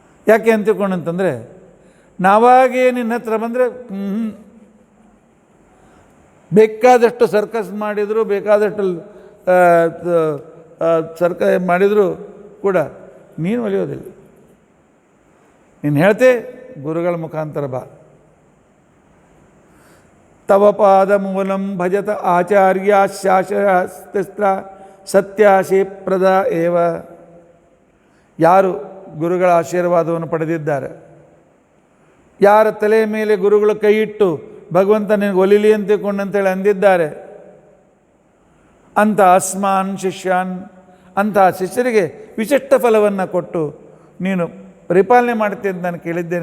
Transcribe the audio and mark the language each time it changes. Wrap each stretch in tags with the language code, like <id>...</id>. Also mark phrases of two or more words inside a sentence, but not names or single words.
<kn>ಯಾಕೆ ಅಂತ ತಿಳ್ಕೊಂಡಂತಂದರೆ ನಾವಾಗೇ ನಿನ್ನ ಹತ್ರ ಬಂದರೆ ಬೇಕಾದಷ್ಟು ಸರ್ಕಸ್ ಮಾಡಿದರು, ಬೇಕಾದಷ್ಟು ಮಾಡಿದರೂ ಕೂಡ ನೀನು ಒಲಿಯೋದಿಲ್ಲ. ನೀನು ಹೇಳ್ತೆ ಗುರುಗಳ ಮುಖಾಂತರ ಬಾ.</kn> <sa>ತವ ಪಾದ ಮೂಲಂ ಭಜತ ಆಚಾರ್ಯ ಶಾಸ್ತ್ರ ಸತ್ಯಾಶೀಪ್ರದ ಏವ.</sa> <kn>ಯಾರು ಗುರುಗಳ ಆಶೀರ್ವಾದವನ್ನು ಪಡೆದಿದ್ದಾರೆ, ಯಾರ ತಲೆಯ ಮೇಲೆ ಗುರುಗಳು ಕೈ ಇಟ್ಟು ಭಗವಂತ ನಿನಗೆ ಒಲಿಲಿ ಅಂತಿಕೊಂಡಂತೇಳಿ ಅಂದಿದ್ದಾರೆ, ಅಂಥ</kn> <sa>ಅಸ್ಮಾನ್ ಶಿಷ್ಯಾನ್,</sa> <kn>ಅಂಥ ಶಿಷ್ಯರಿಗೆ ವಿಶಿಷ್ಟ ಫಲವನ್ನು ಕೊಟ್ಟು ನೀನು ಪರಿಪಾಲನೆ ಮಾಡ್ತೀಯ ಅಂತ ನಾನು ಕೇಳಿದ್ದೇನೆ.</kn>